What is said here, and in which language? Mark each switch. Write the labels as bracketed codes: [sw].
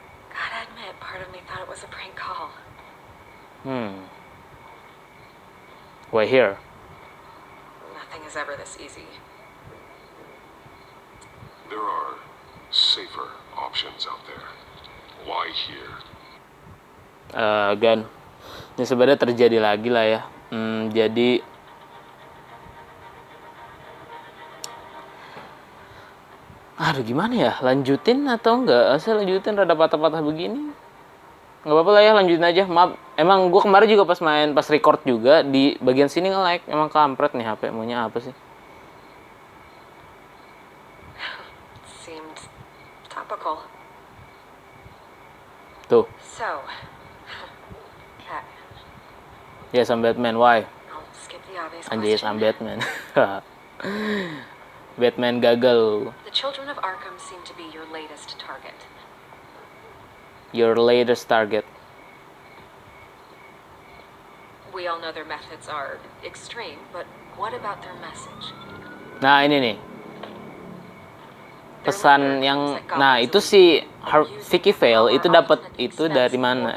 [en] Gotta admit, part of me thought it was a prank call. Why here? Nothing is ever this easy. There are safer options out there. Why here? [id] Gan, ini sebenarnya terjadi lagi lah ya. Jadi aduh gimana ya, lanjutin atau enggak? Saya lanjutin rada patah-patah begini. Nggak apa-apa lah ya, lanjutin aja. Maaf, emang gue kemarin juga pas record juga di bagian sini nge-lag. Emang kampret nih HP, maunya apa sih? [en] Seemed topical. [id] Tuh, [en] So, Pat, yes I'm Batman, why? I'll skip the obvious [id] Anjir, [en] question. I'm Batman. [id] Batman gagal. [en] The children of Arkham seem to be your latest target. Your latest target. We all know their methods are extreme, but what about their message? [id] Nah ini nih pesan yang, nah itu si Vicky Vale itu dapat itu dari mana?